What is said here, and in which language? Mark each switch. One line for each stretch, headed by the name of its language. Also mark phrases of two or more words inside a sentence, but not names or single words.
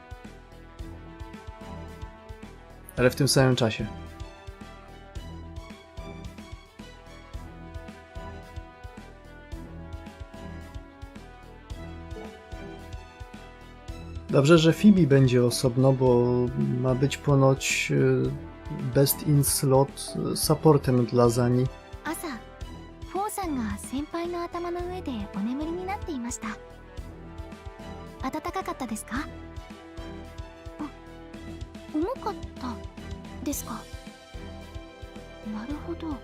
Polish: Ale w tym samym czasie. Dobrze, że Phoebe będzie osobno, bo ma być ponoć
English: best in slot
Polish: supportem dla Zani.
Japanese: 朝フォーさんが先輩の頭の上でお眠りになっていました。暖かかったですか？重かったですか？なるほど。